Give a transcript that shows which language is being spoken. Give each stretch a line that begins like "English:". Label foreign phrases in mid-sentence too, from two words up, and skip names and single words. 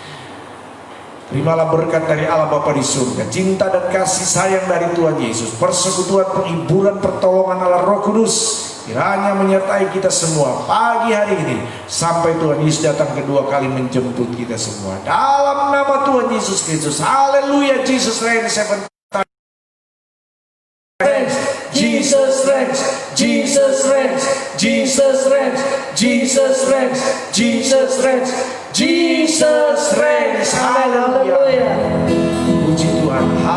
Indonesian: Terimalah berkat dari Allah Bapa di surga, cinta dan kasih sayang dari Tuhan Yesus, persekutuan, penghiburan, pertolongan Allah Roh Kudus kiranya menyertai kita semua pagi hari ini sampai Tuhan Yesus datang kedua kali menjemput kita semua. Dalam nama Tuhan Yesus Kristus, haleluya.
English: Jesus reigns. Jesus reigns, Jesus reigns, Jesus reigns, Jesus reigns, Jesus reigns, Jesus reigns.
Indonesian: Haleluya. Puji Tuhan, haleluya.